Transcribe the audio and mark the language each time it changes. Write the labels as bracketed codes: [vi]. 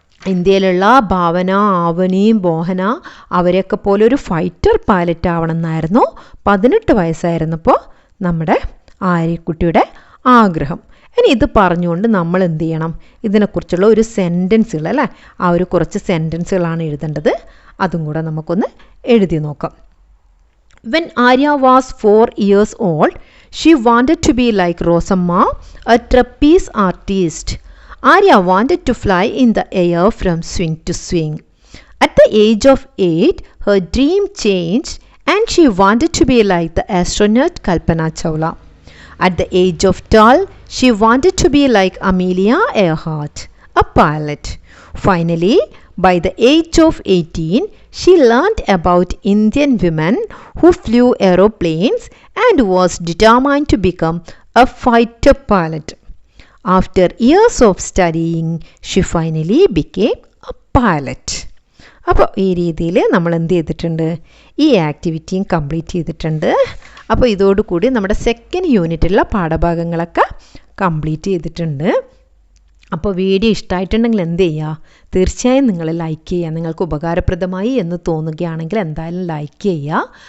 [ml] ഇന്ത്യയിലുള്ള ഭാവന, ആവനി, മോഹന അവരെയൊക്കെ പോലെ ഒരു ഫൈറ്റർ പൈലറ്റ് ആവണം എന്നായിരുന്നു 18 വയസ്സായിരുന്നപ്പോൾ നമ്മുടെ ആര്യക്കുട്ടിയുടെ ആഗ്രഹം. ഇനി ഇത് പറഞ്ഞുകൊണ്ട് നമ്മൾ എന്ത് ചെയ്യണം, ഇതിനെക്കുറിച്ചുള്ള ഒരു സെൻറ്റൻസുകൾ അല്ലേ, ആ ഒരു കുറച്ച് സെൻറ്റൻസുകളാണ് എഴുതേണ്ടത്. അതും കൂടെ നമുക്കൊന്ന് എഴുതി നോക്കാം. [en] When Arya was 4 years old, she wanted to be like Rosamma, a trapeze artist. Arya wanted to fly in the air from swing to swing. At the age of 8, her dream changed and she wanted to be like the astronaut Kalpana Chawla. At the age of 12, she wanted to be like Amelia Earhart, a pilot. Finally, by the age of 18, she learned about Indian women who flew aeroplanes and was determined to become a fighter pilot. After years of studying, she finally became a pilot. [ml] അപ്പോൾ ഈ രീതിയിൽ നമ്മൾ എന്ത് ചെയ്തിട്ടുണ്ട്, ഈ ആക്ടിവിറ്റിയും complete ചെയ്തിട്ടുണ്ട്. അപ്പോൾ ഇതോടുകൂടി നമ്മുടെ സെക്കൻഡ് യൂണിറ്റിലുള്ള പാഠഭാഗങ്ങളൊക്കെ കംപ്ലീറ്റ് ചെയ്തിട്ടുണ്ട്. അപ്പോൾ വീഡിയോ ഇഷ്ടമായിട്ടുണ്ടെങ്കിൽ എന്ത് ചെയ്യുക, തീർച്ചയായും നിങ്ങൾ ലൈക്ക് ചെയ്യുക. നിങ്ങൾക്ക് ഉപകാരപ്രദമായി എന്ന് തോന്നുകയാണെങ്കിൽ എന്തായാലും ലൈക്ക് ചെയ്യുക.